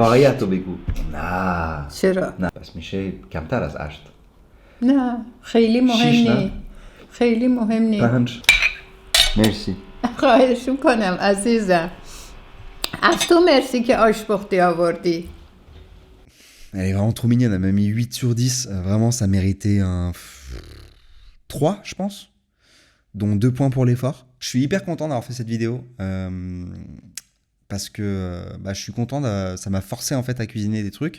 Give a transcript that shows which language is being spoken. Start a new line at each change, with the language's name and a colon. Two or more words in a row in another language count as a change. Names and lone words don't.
Persian: واقعیت تو بگو. نه چرا؟ نه پس میشه کمتر از 8. نه خیلی مهم شیش، نه؟ نی. خیلی مهم نی. 5. مرسی. خواهش میکنم عزیزم. از تو مرسی که آشپختی آوردی.
French: Elle est vraiment trop mignonne, elle m'a mis 8 sur 10. Vraiment, ça méritait un 3, je pense. Dont 2 points pour l'effort. Je suis hyper content d'avoir fait cette vidéo. Parce que je suis content, ça m'a forcé en fait à cuisiner des trucs.